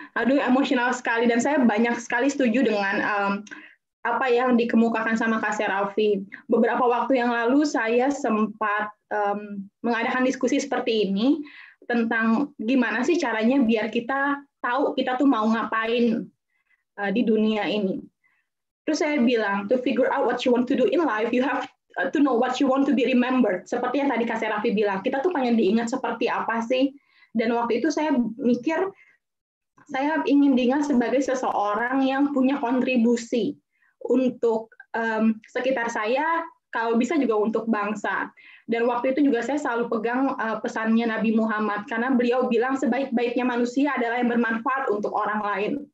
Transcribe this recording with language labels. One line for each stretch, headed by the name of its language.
Indonesian: Aduh, emosional sekali, dan saya banyak sekali setuju dengan apa yang dikemukakan sama Kak Serafi. Beberapa waktu yang lalu saya sempat mengadakan diskusi seperti ini tentang gimana sih caranya biar kita tahu kita tuh mau ngapain di dunia ini. Terus saya bilang,
English: to figure out what you want to do in life, you have to know what you want to be remembered.
Indonesian: Seperti yang tadi Kak Serafi bilang, kita tuh pengen diingat seperti apa sih? Dan waktu itu saya mikir, saya ingin diingat sebagai seseorang yang punya kontribusi untuk sekitar saya, kalau bisa juga untuk bangsa. Dan waktu itu juga saya selalu pegang pesannya Nabi Muhammad, karena beliau bilang sebaik-baiknya manusia adalah yang bermanfaat untuk orang lain.